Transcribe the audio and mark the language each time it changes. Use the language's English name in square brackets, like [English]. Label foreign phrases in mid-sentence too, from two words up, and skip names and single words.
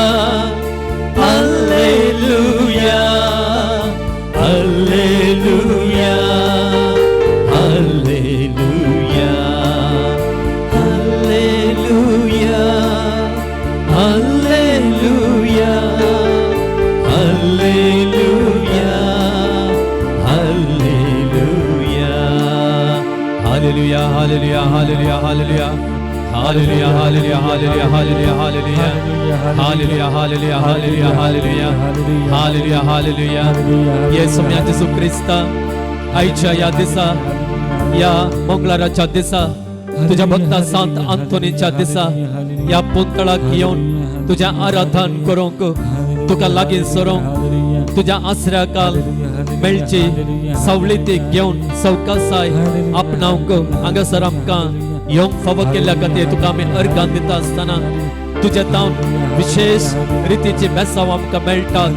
[Kannada] ಹಲ್ಲೆಲೂಯಾ ಹಲ್ಲೆಲೂಯಾ ಹಲ್ಲೆಲೂಯಾ ಹಲ್ಲೆಲೂಯಾ ಹಲ್ಲೆಲೂಯಾ ಹಲ್ಲೆಲೂಯಾ ಹಲ್ಲೆಲೂಯಾ. [English] Hallelujah, hallelujah, hallelujah, hallelujah. Hallelujah, hallelujah, hallelujah, hallelujah, hallelujah. Hallelujah, hallelujah, hallelujah, hallelujah. Hallelujah, hallelujah. [Konkani] Yesu Yesu Krista, आईच्या या दिसा, या मंगळवारच्या दिसा, तुझ्या भक्त संत अंतोनीच्या दिसा, या पुंतळाक येऊन तुझ्या आराधन करूंक, तुका लागीं सरूंक, तुझ्या आसऱ्याकाल मेळची सवलती घेवन सवकासाय आपणावंक हांगासर आमकां येवंक फावो केल्ल्या खातीर तुका आमी अर्गां दिता आसतना तुजे तावन विशेष रितीची बेसांव आमकां मेळटात.